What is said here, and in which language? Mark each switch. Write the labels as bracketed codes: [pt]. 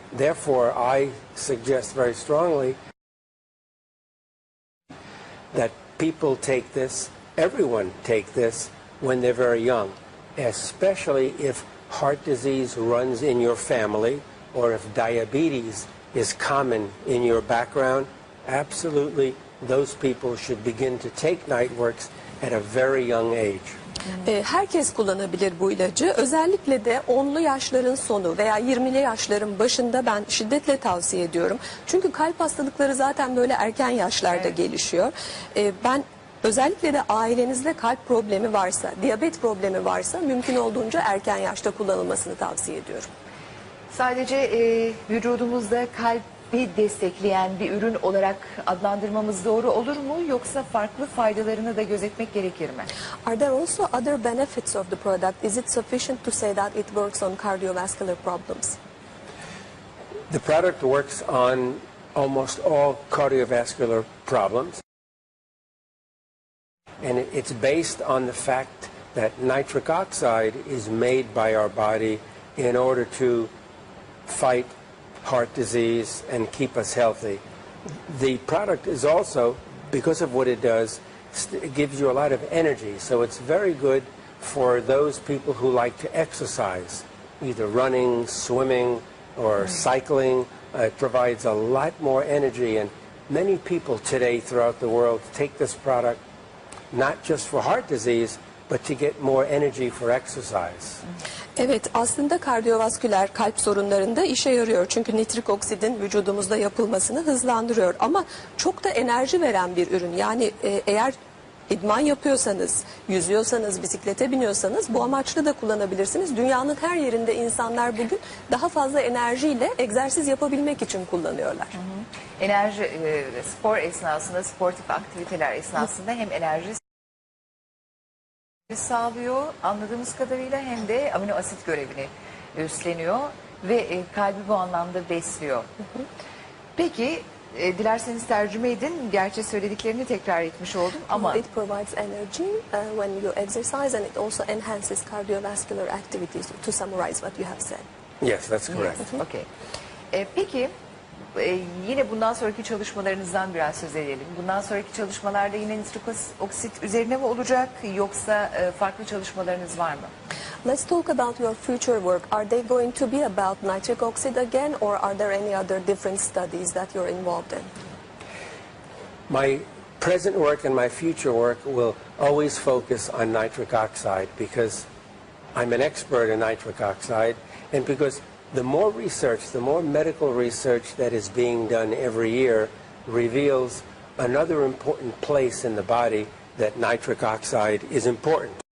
[en] Therefore, I suggest very strongly that people take this, everyone take this when they're very young, especially if heart disease runs in your family or if diabetes is common in your background. Absolutely, those people should begin to take Niteworks at a very young age. [tr] Herkes kullanabilir bu ilacı. Özellikle de 10'lu yaşların sonu veya 20'li yaşların başında ben şiddetle tavsiye ediyorum. Çünkü kalp hastalıkları zaten böyle erken yaşlarda gelişiyor. Ben özellikle de ailenizde kalp problemi varsa, diyabet problemi varsa mümkün olduğunca erken yaşta kullanılmasını tavsiye ediyorum. Sadece vücudumuzda kalp destekleyen bir ürün olarak adlandırmamız doğru olur mu? Yoksa farklı faydalarını da gözetmek gerekir mi? [en] Are there also other benefits of the product? Is it sufficient to say that it works on cardiovascular problems? The product works on almost all cardiovascular problems. And it's based on the fact that nitric oxide is made by our body in order to fight heart disease and keep us healthy. The product is also, because of what it does, it gives you a lot of energy. So it's very good for those people who like to exercise, either running, swimming, or cycling. It provides a lot more energy, and many people today throughout the world take this product not just for heart disease, but to get more energy for exercise. [tr] Evet, aslında kardiyovasküler kalp sorunlarında işe yarıyor. Çünkü nitrik oksidin vücudumuzda yapılmasını hızlandırıyor. Ama çok da enerji veren bir ürün. Yani eğer idman yapıyorsanız, yüzüyorsanız, bisiklete biniyorsanız bu amaçlı da kullanabilirsiniz. Dünyanın her yerinde insanlar bugün daha fazla enerjiyle egzersiz yapabilmek için kullanıyorlar. Enerji, spor esnasında, sportif aktiviteler esnasında hem enerji sağlıyor anladığımız kadarıyla hem de amino asit görevini üstleniyor ve kalbi bu anlamda besliyor. Peki dilerseniz tercüme edin. Gerçi söylediklerini tekrar etmiş oldum ama [en] It provides energy when you exercise and it also enhances cardiovascular activities. To summarize what you have said. Yes, that's correct. yes, okay. [tr] Peki yine bundan sonraki çalışmalarınızdan biraz söz edelim. Bundan sonraki çalışmalarda yine nitrik oksit üzerine mi olacak yoksa farklı çalışmalarınız var mı? [en] Let's talk about your future work. Are they going to be about nitric oxide again, or are there any other different studies that you're involved in? My present work and my future work will always focus on nitric oxide because I'm an expert in nitric oxide, and because the more research, the more medical research that is being done every year reveals another important place in the body that nitric oxide is important.